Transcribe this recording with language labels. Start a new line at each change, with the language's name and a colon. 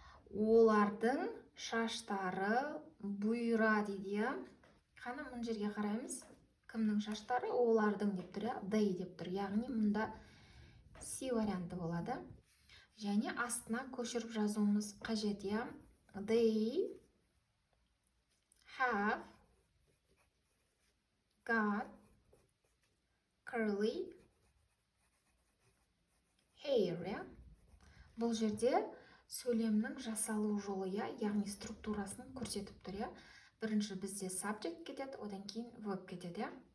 Kazakh: Олардың шаштары бұйра дейді, иә? Қана мұн жерге қараймыз. Кімнің шаштары? Олардың деп тұр, иә? They деп тұр. Яғни мұнда С варианты болады. Және астына көшіріп жазуымыз қажет, иә?
English: They have got curly hair, иә?
Kazakh: Бұл жерде сөйлемнің жасалу жолы, иә? Яғни структурасын көрсетіп тұр, иә? Бірінші бізде subject кетеді, одан кейін verb кетеді, иә?